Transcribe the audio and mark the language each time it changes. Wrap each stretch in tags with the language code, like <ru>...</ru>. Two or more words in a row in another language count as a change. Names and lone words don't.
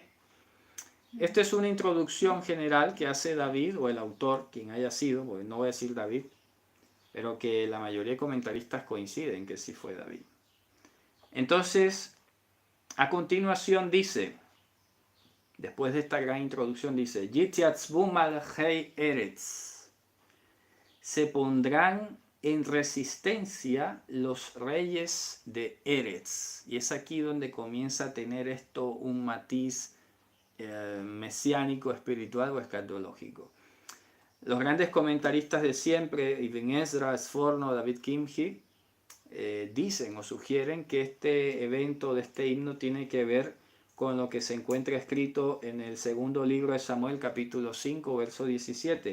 <es>Esta es una introducción general que hace David, o el autor, quien haya sido, porque no voy a decir David, pero que la mayoría de comentaristas coinciden que sí fue David. Entonces, a continuación dice, después de esta gran introducción, dice,</es> <he>יתיצבו מלכי ארץ,</he> <es>se pondrán en resistencia los reyes de Eretz. Y es aquí donde comienza a tener esto un matiz mesiánico, espiritual o escatológico. Los grandes comentaristas de siempre, Ibn Ezra, Sforno, David Kimchi, dicen o sugieren que este evento de este himno tiene que ver con lo que se encuentra escrito en el segundo libro de Samuel, capítulo 5, verso 17.</es>